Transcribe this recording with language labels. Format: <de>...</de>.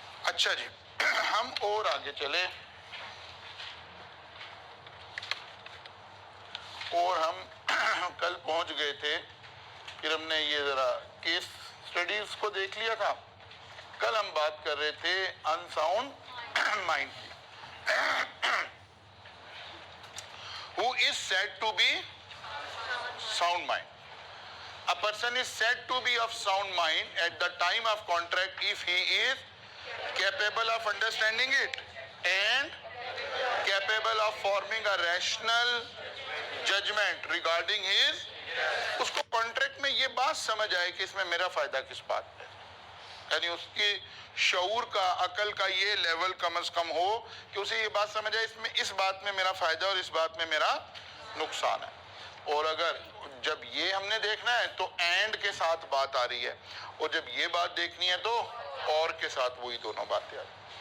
<ur>اچھا جی، ہم اور آگے چلے، اور ہم کل پہنچ گئے تھے، پھر ہم نے یہ ذرا کیس سٹڈیز کو دیکھ لیا تھا. کل ہم بات کر رہے تھے انساؤنڈ مائنڈ کی.</ur> <en>Who is said to be sound mind? A person is said to be of sound mind at the time of contract if he is capable of understanding it and capable of forming a rational judgment regarding his.</en> <ur>اس کو contract میں یہ بات سمجھ آئے کہ اس میں میرا فائدہ کس بات پہ، یعنی اس کی شعور کا، عقل کا یہ لیول کم از کم ہو کہ اسے یہ بات سمجھ آئے اس بات میں میرا فائدہ اور اس بات میں میرا نقصان ہے. اور اگر جب یہ ہم نے دیکھنا ہے تو اینڈ کے ساتھ بات آ رہی ہے، اور جب یہ بات دیکھنی ہے تو اور کے ساتھ وہی دونوں باتیں آ رہی ہیں.</ur>